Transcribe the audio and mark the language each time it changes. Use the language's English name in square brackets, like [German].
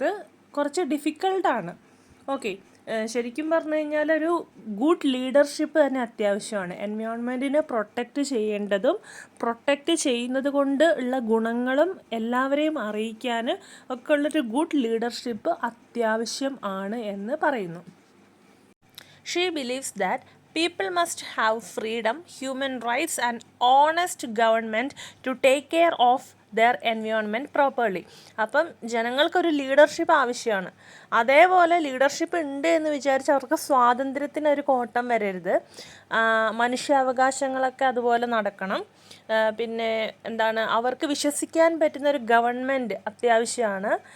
[Malayalam] അത് കുറച്ച് ഡിഫിക്കൽട്ടാണ്. ഓക്കെ, ശരിക്കും പറഞ്ഞു കഴിഞ്ഞാൽ ഒരു ഗുഡ് ലീഡർഷിപ്പ് തന്നെ അത്യാവശ്യമാണ്. എൻവയോൺമെൻറ്റിനെ പ്രൊട്ടക്റ്റ് ചെയ്യേണ്ടതും പ്രൊട്ടക്റ്റ് ചെയ്യുന്നത് കൊണ്ട് ഉള്ള ഗുണങ്ങളും എല്ലാവരെയും അറിയിക്കാൻ ഒക്കെ ഉള്ളൊരു ഗുഡ് ലീഡർഷിപ്പ് അത്യാവശ്യം ആണ് എന്ന് പറയുന്നു. [English] She believes that people must have freedom, human rights and honest government to take care of their environment properly. [Malayalam] അപ്പം ജനങ്ങൾക്കൊരു ലീഡർഷിപ്പ് ആവശ്യമാണ്. അതേപോലെ ലീഡർഷിപ്പ് ഉണ്ട് എന്ന് വിചാരിച്ച് അവർക്ക് സ്വാതന്ത്ര്യത്തിനൊരു കോട്ടം വരരുത്. മനുഷ്യാവകാശങ്ങളൊക്കെ അതുപോലെ നടക്കണം. പിന്നെ എന്താണ്, അവർക്ക് വിശ്വസിക്കാൻ പറ്റുന്നൊരു ഗവൺമെൻറ് അത്യാവശ്യമാണ്.